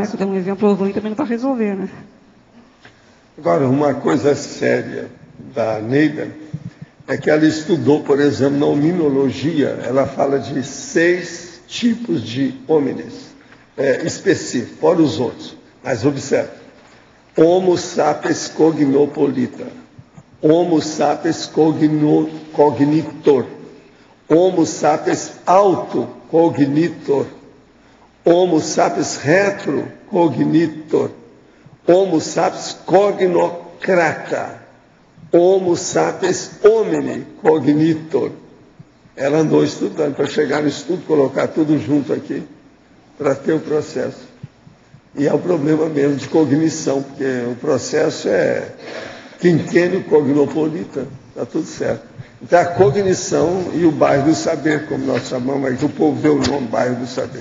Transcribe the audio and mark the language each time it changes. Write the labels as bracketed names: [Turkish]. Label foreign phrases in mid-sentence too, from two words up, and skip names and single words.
[Portuguese] Se eu der um exemplo ruim, também não vai resolver, né? Agora, uma coisa séria da Neida é que ela estudou, por exemplo, na hominologia, ela fala de 6 tipos de homines específicos, fora os outros. Mas observe, Homo sapiens cognopolita, Homo sapiens cognitor, Homo sapiens autocognitor, Homo sapiens retrocognitor, Homo sapiens cognocrata, Homo sapiens homini cognitor. ela andou estudando para chegar no estudo, colocar tudo junto aqui, para ter o processo. E é um problema mesmo de cognição, porque o processo é quinquênio cognopolita, está tudo certo. Então a cognição e o bairro do saber, como nós chamamos, aí que o povo deu o nome bairro do saber.